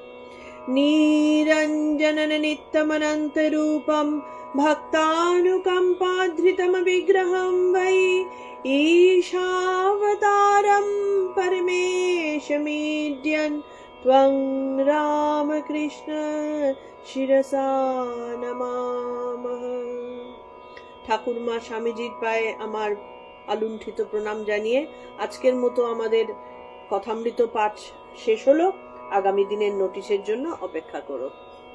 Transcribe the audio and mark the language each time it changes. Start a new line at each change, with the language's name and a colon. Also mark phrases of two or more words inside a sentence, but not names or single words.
Sanskrit: निरञ्जनं नित्यमनन्तरूपं भक्तानुकम्पाधृतं विग्रहं वै ईशावतारं परमेशमीड्यन् त्वं रामकृष्ण शिरसा नमामः।
Bangla: ঠাকুরমা স্বামীজির পায়ে আমার আলুণ্ঠিত প্রণাম জানিয়ে আজকের মতো আমাদের কথামৃত পাঠ শেষ হলো। আগামী দিনের নোটিশের জন্য অপেক্ষা করো।